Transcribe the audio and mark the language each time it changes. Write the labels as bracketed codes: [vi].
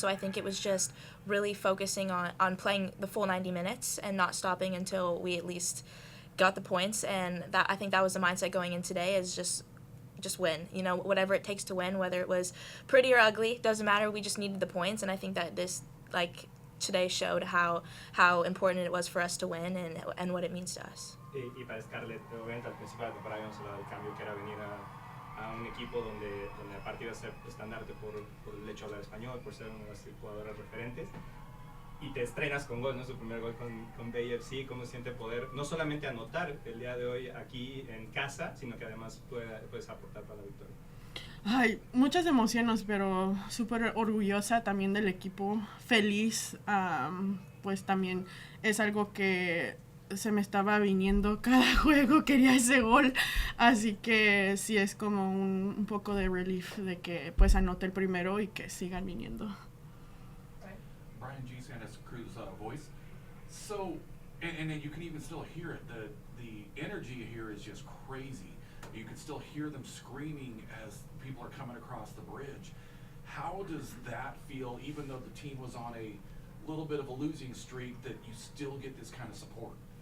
[en] So I think it was just really focusing on playing the full 90 minutes and not stopping until we at least got the points. And that I think that was the mindset going in today, is just win. Whatever it takes to win, whether it was pretty or ugly, doesn't matter. We just needed the points, and I think that this today showed how important it was for us to win and what it means to us. [es] Y para Scarlett, obviamente al principio de la temporada habíamos hablado del cambio que era venir a un equipo donde aparte iba a ser estandarte por el hecho de hablar español, por ser una de las jugadoras referentes. Y te estrenas con gol, ¿no? Su primer gol con BFC. ¿Cómo se siente poder no solamente anotar el día de hoy aquí en casa, sino que además puedes aportar para la victoria? Ay, muchas emociones, pero súper orgullosa también del equipo, feliz, pues también es algo que se me estaba viniendo cada juego, quería ese gol, así que sí es como un poco de relief de que pues anote el primero y que sigan viniendo. [en] Brian G. Santa Cruz voice. So, and you can even still hear it. The energy here is just crazy. You can still hear them screaming as people are coming across the bridge. How does that feel, even though the team was on a little bit of a losing streak, that you still get this kind of support?